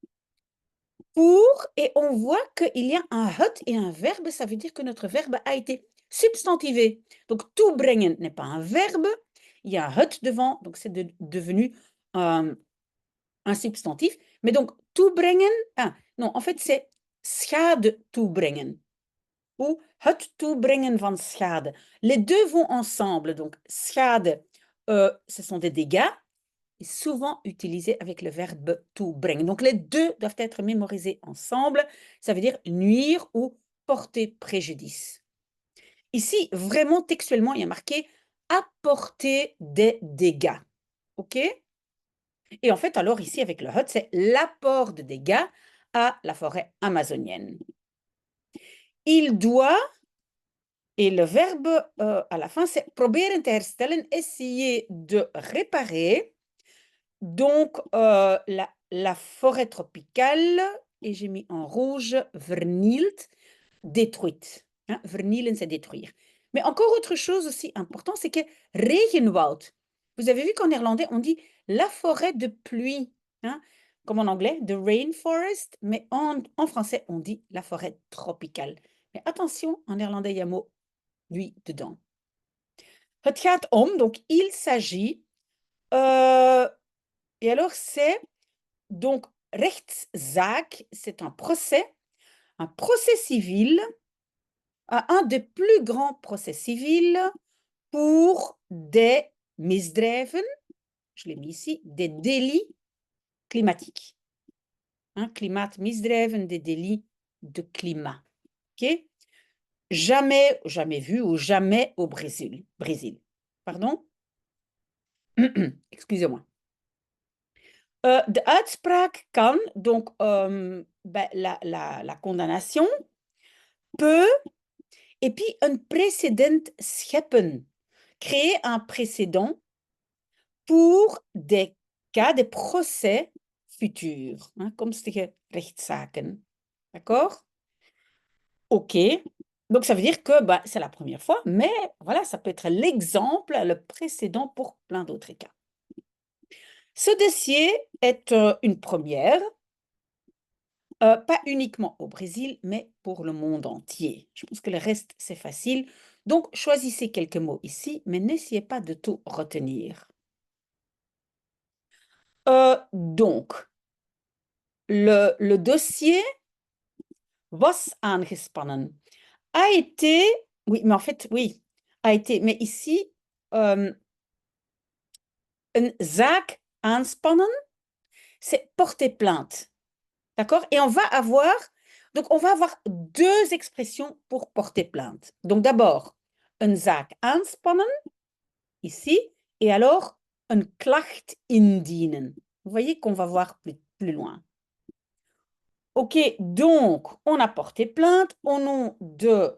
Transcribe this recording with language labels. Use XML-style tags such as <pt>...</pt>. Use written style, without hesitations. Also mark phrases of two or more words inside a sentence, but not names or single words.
<fr>Et on voit qu'il y a un het et un verbe, ça veut dire que notre verbe a été substantivé. Donc, toebrengen n'est pas un verbe, il y a un het devant, donc c'est devenu un substantif. Mais donc, toebrengen, non, en fait, c'est</fr> <nl>schade toebrengen</nl> <fr>ou</fr> <nl>het toebrengen van schade.</nl> <fr>Les deux vont ensemble. Donc, schade, ce sont des dégâts, est souvent utilisé avec le verbe toebrengen. Donc, les deux doivent être mémorisés ensemble. Ça veut dire nuire ou porter préjudice. Ici, vraiment, textuellement, il y a marqué apporter des dégâts. OK? Et en fait, alors ici, avec le hut, c'est l'apport de dégâts à la forêt amazonienne. Il doit, et le verbe à la fin, c'est</fr> <nl>proberen te herstellen,</nl> <fr>essayer de réparer. Donc, la forêt tropicale, et j'ai mis en rouge, vernield, détruite. Hein, vernielen, c'est détruire. Mais encore autre chose aussi important, c'est que regenwoud. Vous avez vu qu'en néerlandais, on dit la forêt de pluie, hein, comme en anglais,</fr> <en>the rainforest,</en> <fr>mais en français, on dit la forêt tropicale. Mais attention, en néerlandais, il y a mot lui dedans.</fr> <nl>Het gaat om,</nl> <fr>donc il s'agit, et alors c'est donc rechtszaak, c'est un procès civil, un des plus grands procès civils pour des misdrijven, je l'ai mis ici, des délits climatiques. Hein, klimaatmisdrijven, des délits de climat. Ok? Jamais, jamais vu ou jamais au Brésil. Pardon? Excusez-moi.</fr> <nl>De uitspraak kan,</nl> <fr>donc la condamnation peut, et puis un précédent scheppen, créer un précédent pour des cas, des procès futurs, hein,</fr> <nl>toekomstige rechtszaken.</nl> <fr>D'accord? Ok. Donc ça veut dire que c'est la première fois, mais voilà, ça peut être l'exemple, le précédent pour plein d'autres cas. Ce dossier est une première, pas uniquement au Brésil, mais pour le monde entier. Je pense que le reste, c'est facile. Donc, choisissez quelques mots ici, mais n'essayez pas de tout retenir. Donc, le dossier</fr> <nl>was aangespannen</nl> <fr>a été, oui, mais en fait, oui, a été, mais ici,</fr> <nl>een zaak aanspannen,</nl> <fr>c'est porter plainte. D'accord? Et on va avoir deux expressions pour porter plainte. Donc d'abord,</fr> <nl>een zaak aanspannen,</nl> <fr>ici, et alors,</fr> <nl>een klacht indienen.</nl> <fr>Vous voyez qu'on va voir plus loin. Ok, donc, on a porté plainte au nom de...</fr>